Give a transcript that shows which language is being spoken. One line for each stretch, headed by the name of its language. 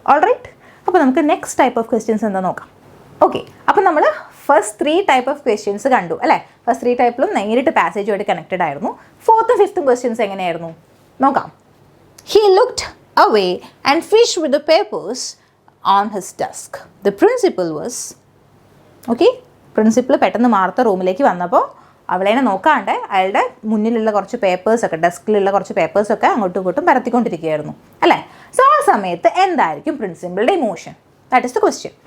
Malayalam: Alright, അപ്പോൾ നമുക്ക് next type of questions എന്താ നോക്കാം. ഓക്കെ, അപ്പോൾ നമ്മൾ ഫസ്റ്റ് 3 ടൈപ്പ് ഓഫ് ക്വസ്റ്റ്യൻസ് കണ്ടു അല്ലേ. ഫസ്റ്റ് 3 ടൈപ്പിലും നേരിട്ട് പാസേജുമായിട്ട് കണക്റ്റഡ് ആയിരുന്നു. 4th and 5th ക്വസ്റ്റ്യൻസ് എങ്ങനെയായിരുന്നു നോക്കാം.
English: He looked away and fished with the papers on his desk. The principal was,
Malayalam: okay, principal പെട്ടെന്ന് മാർത്ത റൂമിലേക്ക് വന്നപ്പോൾ അവളേനെ നോക്കാണ്ട് അയാളുടെ മുന്നിലുള്ള കുറച്ച് പേപ്പേഴ്സൊക്കെ, ഡെസ്കിലുള്ള കുറച്ച് പേപ്പേഴ്സൊക്കെ അങ്ങോട്ടും ഇങ്ങോട്ടും പരത്തിക്കൊണ്ടിരിക്കുകയായിരുന്നു അല്ലേ. സോ ആ സമയത്ത് എന്തായിരിക്കും പ്രിൻസിപ്പളുടെ emotion?
English: That is the question.